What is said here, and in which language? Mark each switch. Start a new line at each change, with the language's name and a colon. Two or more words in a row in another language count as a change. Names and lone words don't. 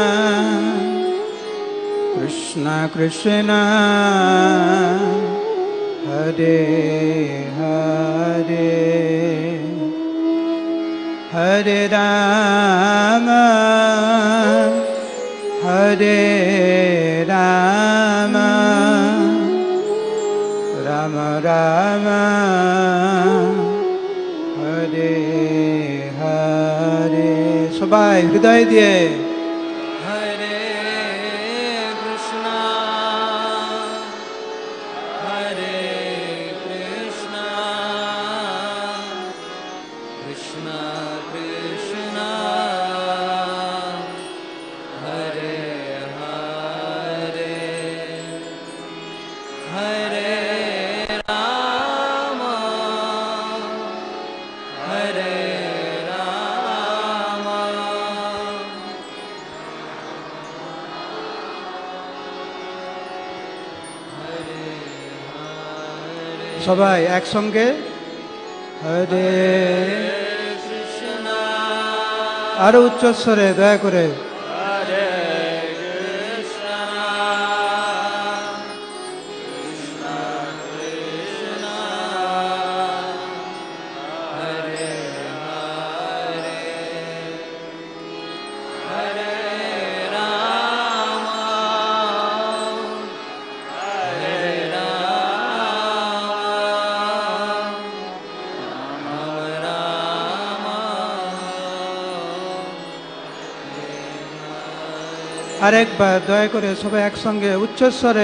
Bangla: Krishna Krishna, Hare Hare, Hare Rama, Hare Rama, Rama Rama, Hare Hare, সবাই হৃদয় দিয়ে Hare Krishna, Hare Krishna, Krishna Krishna, Hare Hare, Hare Rama, Hare Rama, সবাই একসঙ্গে হরে, Krishna, আরো উচ্চস্বরে দয়া করে Hare Krishna, Krishna Krishna, Hare Hare, Hare Rama, Hare Rama, Rama Rama, আরেকবার দয়া করে সবাই একসঙ্গে উচ্চস্বরে